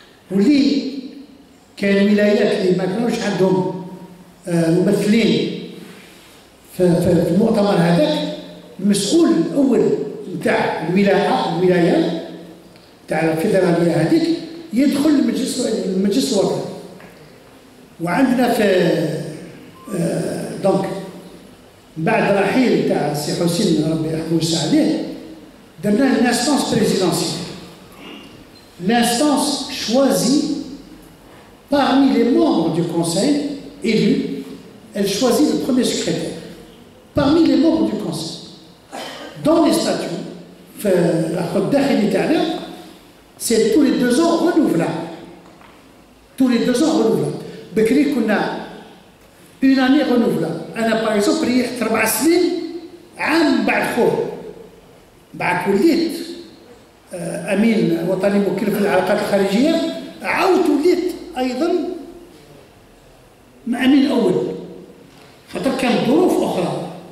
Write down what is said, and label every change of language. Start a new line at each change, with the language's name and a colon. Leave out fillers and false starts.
Arabic: واللي كان ولايات اللي ما كانوش عندهم ممثلين في المؤتمر هذاك، المسؤول الاول نتاع الولايه تاع الفيدراليه هذيك يدخل المجلس الوطني. وعندنا في دونك بعد رحيل تاع السي حسين ربي يرحمه ويوسع عليه درنا
French: l'instance présidentielle. L'instance choisit parmi les membres du conseil élus, elle choisit le premier secrétaire. Parmi les membres du conseil. Dans les statuts, c'est tous les 2 ans renouvelable. Tous les 2 ans renouvelable.
Arabic: Bekri kuna
French: une année renouvelable.
Arabic: أنا
French: par exemple
Arabic: ريحت 4 سنين عام بعد خوف. بعد وليت امين وطني موكل في العلاقات الخارجيه، عاودت وليت ايضا امين اول، خاطر كانت ظروف اخرى.